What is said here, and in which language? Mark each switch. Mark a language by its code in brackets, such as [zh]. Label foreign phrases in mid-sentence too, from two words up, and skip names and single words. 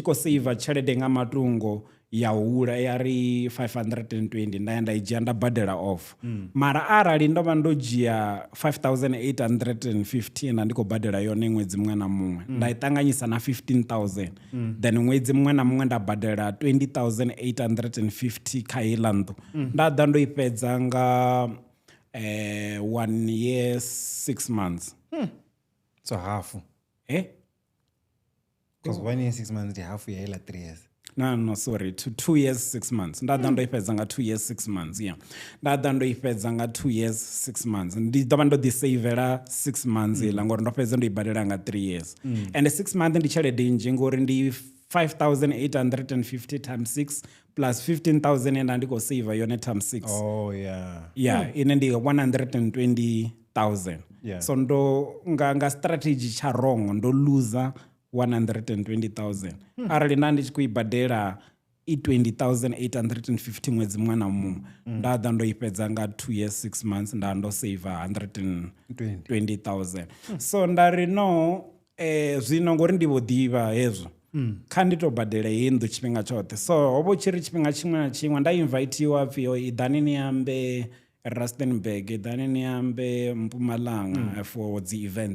[ve] khou saver tshelede nga matungo ya hula ya ri 520 nda ya nda i dzhia nda badela off mara arali ndo vha ndo dzhia 5,850 na ndi khou badela yone ṅwedzi muṅwe na muṅwe nda i ṱanganyisa na 15,000 then ṅwedzi muṅwe na muṅwe nda badela 20,850 kha heiḽa nnḓu nda ḓa ndo i fhedza nga [en] 1 year 6 months so half because 1 year 6 months [ve] ndi half ya heiḽa [en] 3 years no sorry 2 years 6 months [ve] nda ḓa ndo i fhedza nga [en] 2 years 6 months [ve] nda ḓa ndo i fhedza nga [en] 2 years 6 months [ve] ndi ḓo vha ndo ḓi savela 6 months iḽa ngori ndo fhedza ndo i badela nga [en] 3 years and 6 months [ve] ndi tshelede nnzhi ngori ndi [en] 5,850 times 6 plus 15,000 [ve] enda ndi khou save yone times 6 ine ndi 120,000 so ndo nga strategy tsha wrong ndo loser 120,000 arali nda ndi tshi khou i badela i 20,850 ṅwedzi muṅwe na muṅwe nda ḓa ndo i fhedza nga [en] 2 years 6 months [ve] nda ndo save 120,000 so nda ri no zwino ngori ndi vho ḓivha hezwo kha ndi tou badela heyi nnḓu tshifhinga tshoṱhe so ho vha tshi ri tshifhinga tshiṅwe na tshiṅwe nda invitiwa pfhi i ḓani ni ambe Rustenburg then ni ambe Mpumalanga [en] for the events.